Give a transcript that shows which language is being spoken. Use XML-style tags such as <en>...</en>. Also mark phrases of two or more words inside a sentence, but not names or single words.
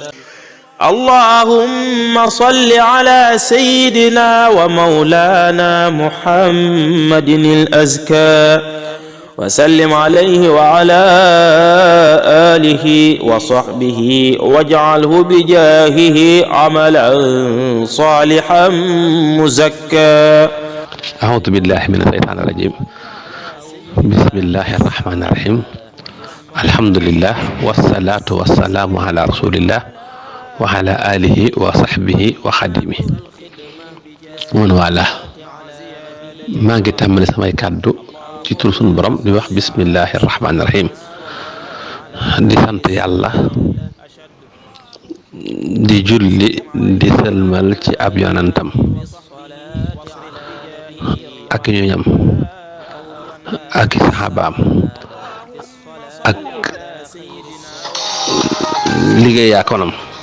<ar>اللهم صل على سيدنا ومولانا محمد الأزكى وسلم عليه وعلى آله وصحبه واجعله بجاهه عملا صالحا مزكى. أعوذ بالله من الشيطان الرجيم. بسم الله الرحمن الرحيم. الحمد لله والصلاة والسلام على رسول الله وعلى آله وصحبه وخديمه ومن والاه.</ar> <wo>maa ngi tàmbali samay kàddu ci tur sunu borom di wax</wo> <ar>بسم الله الرحمن الرحيم,</ar> <wo>di sant yàlla, di julli di sëlmal ci ab yonantam ak ñoñam ak saxaabaam ak liggéeyaa konam.</wo>